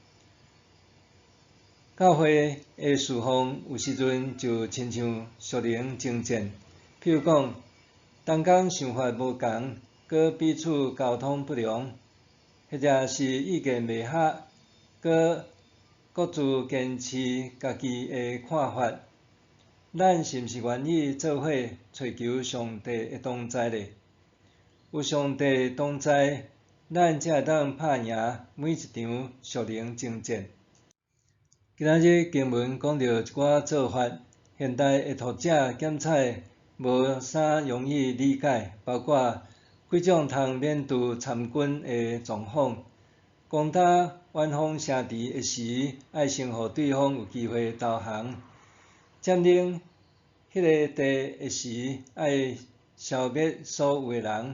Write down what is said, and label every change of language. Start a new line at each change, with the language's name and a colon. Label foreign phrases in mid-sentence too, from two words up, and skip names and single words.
Min Nan Chinese: 教会的侍奉有时阵就亲像属灵征战，譬如讲，同工想法无同，佮彼此沟通不良，或者是意见袂合，佮各自坚持家己的看法，咱是毋是愿意做伙寻求上帝的同在咧？有上帝同在，咱才会当拍赢每一场属灵征战。今仔日经文讲到一寡做法，现代的读者检采无啥容易理解，包括几种通免除参军的状况，攻打远方城池的时，爱先互对方有机会投降；占领迄个地的时，爱消灭所有的人。